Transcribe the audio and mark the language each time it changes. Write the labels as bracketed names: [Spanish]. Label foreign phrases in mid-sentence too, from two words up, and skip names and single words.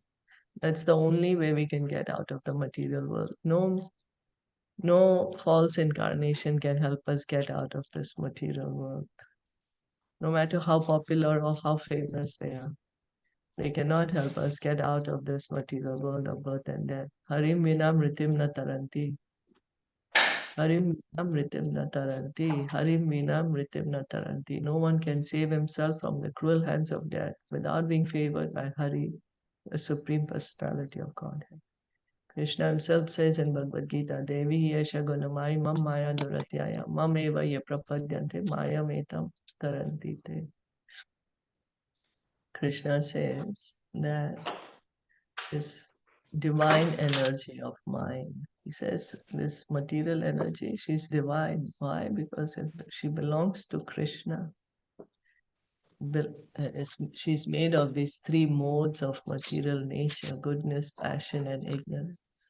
[English] That's the only way we can get out of the material world. No false incarnation can help us get out of this material world. No matter how popular or how famous they are, they cannot help us get out of this material world of birth and death. [Sanskrit] हरिं विना सृतिं न तरन्ति। हरिं विना सृतिं न तरन्ति. हरिं विना सृतिं न तरन्ति. [English] No one can save himself from the cruel hands of death without being favored by Hari, the Supreme Personality of Godhead. Krishna himself says in Bhagavad Gita, [Sanskrit] दैवी ह्येषा गुणमयी मम माया दुरत्यया मामेव ये प्रपद्यन्ते मायामेतां तरन्ति ते. [English] Krishna says that this divine energy of mind. He says this material energy, she's divine. Why? Because she belongs to Krishna. she's made of these three modes of material nature: goodness, passion, and ignorance.